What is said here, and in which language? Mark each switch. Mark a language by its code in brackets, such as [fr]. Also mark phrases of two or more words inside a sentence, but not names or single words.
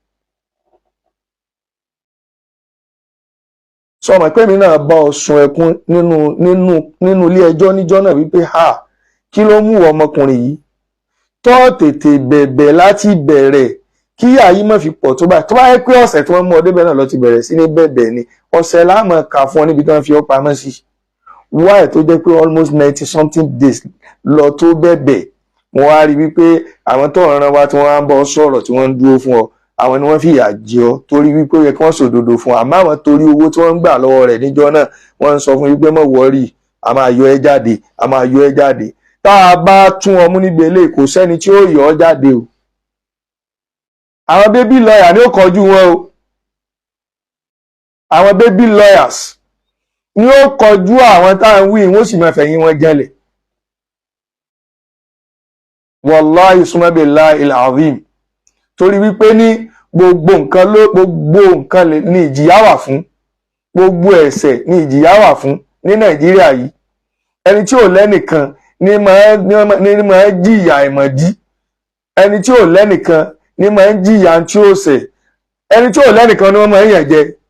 [yo] sọmọ pé mi náà bá ọ sun ẹkún nínú ilé ẹjọ́ níjọ́ náà wípé kí ló mú ọmọkùnrin yìí tó tètè bẹ̀bẹ̀ láti bẹ̀rẹ̀ kí àyí má fi pọ̀ tó báyìí. tó bá yẹ pé ọ̀sẹ̀ tí wọ́n mú ọdẹ bẹ́ẹ̀ náà lọ ti bẹ̀rẹ̀ sí ní bẹ̀bẹ̀ ni ọ̀sẹ̀ láàmú kà fún ọ níbi tí wọ́n fi ọ́ pamọ́ sí. why tó jẹ́ pé [en] almost 90 something days [yo] lọ tó bẹ̀bẹ̀. wọ́n á rí wípé àwọn tó ràn wá tí wọ́n á ń bọ́ sọ̀rọ̀ tí wọ́n ń dúró fún ọ àwọn ni wọ́n fìyà jẹ ọ́ torí wípé ó yẹ kí wọ́n sòdodo fún ọ, àmọ́ àwọn torí owó tí wọ́n ń gbà lọ́wọ́ rẹ̀ níjọ́ náà wọ́n ń sọ fún wípé má wọ́rì, a máa yọ ẹ́ jáde, a máa yọ ẹ́ jáde. tá a bá tún ọmú níbi eléyìí kò sẹ́ni tí ó yọ ọ́ jáde o. àwọn [en] baby lawyer [yo] ni ó kọjú wọn o, àwọn [en] baby lawyers [yo] ni ó kọjú àwọn tá à ń wí wọ́n sì máa fẹ̀yìn wọn jẹ́lẹ̀. [ar] والله ثم بالله العظيم, [yo] torí wípé ní gbogbo nǹkan ní ìjìyà wà fún, gbogbo ẹ̀ṣẹ̀ ní ìjìyà wà fún ní Nàìjíríà yìí. ẹni tí ò lẹ́nìkan ní máa jìyà ìmọ̀dí, ẹni tí ò lẹ́nìkan ní máa ń jìyà tí ó ṣẹ̀, ẹni tí ò lẹ́nìkan ni wọ́n máa ń yàn jẹ.